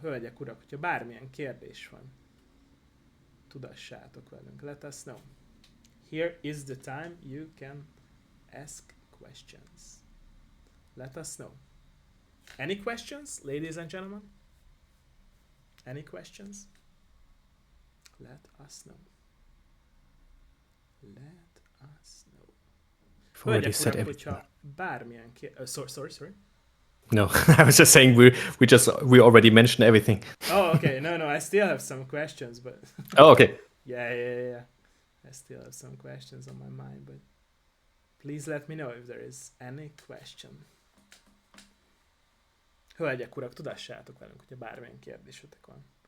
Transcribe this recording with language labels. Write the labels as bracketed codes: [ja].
[hu] Hölgyek, urak, hogyha bármilyen kérdés van, tudassátok velünk. [en] Let us know. Here is the time you can ask questions. Let us know. Any questions, ladies and gentlemen? Any questions? Let us know. Let us know. [hu] Hölgyek, urak, hogyha bármilyen [en] sorry. No, I was just saying we already mentioned everything. Oh, okay. No, I still have some questions, but oh, okay. Yeah. I still have some questions on my mind, but please let me know if there is any question. [hu] Hölgyek, urak, tudassátok velünk, hogyha bármilyen kérdésetek van.